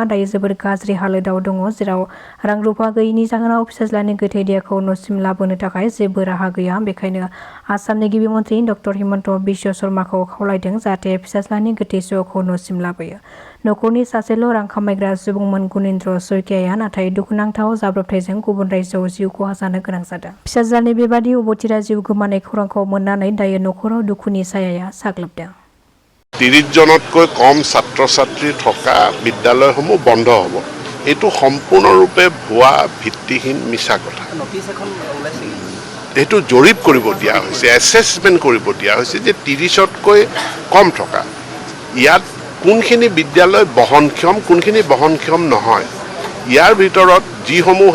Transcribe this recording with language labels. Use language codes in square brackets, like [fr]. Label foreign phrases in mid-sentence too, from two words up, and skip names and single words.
[brx] दायो जोबोर गाज्रि हालोदाव दङ जेराव रां रुफा गैयिनि जाहोनाव फिसाज्लानि गोथै देहाखौ न'सिम लाबोनो थाखाय जेबो राहा गैया बेखायनो आसामनि गिबि मन्थ्रि डक्टर हिमन्त बिश्व शर्माखौ खावलायदों जाहाथे फिसाज्लानि गोथै सहखौ न'सिम लाबोयो नखरनि सासेल' रां खामायग्रा सुबुंमोन गुनिन्द्र सयकियाया नाथाय दुखुनांथाव जाब्रबथायजों गुबुन रायजोआव जिउ खहा जानो गोनां जादों फिसाज्लानि बेबादि अबथिरा जिउ गोमानाय खौरांखौ मोननानै दायो नखराव दुखुनि सायाया साग्लोबदों [as] 30 জনতকৈ কম ছাত্ৰ ছাত্ৰী থকা বিদ্যালয়সমূহ বন্ধ হ'ব এটো সম্পূৰ্ণৰূপে ভুৱা ভিত্তিহীন মিছা কথা এটো জৰীপ কৰিব দিয়া হৈছে এছেছমেন্ট কৰিব দিয়া হৈছে যে 30তকৈ কম থকা ইয়াত কোনখিনি বিদ্যালয় বহনক্ষম কোনখিনি বহনক্ষম নহয় ইয়াৰ ভিতৰত যিসমূহ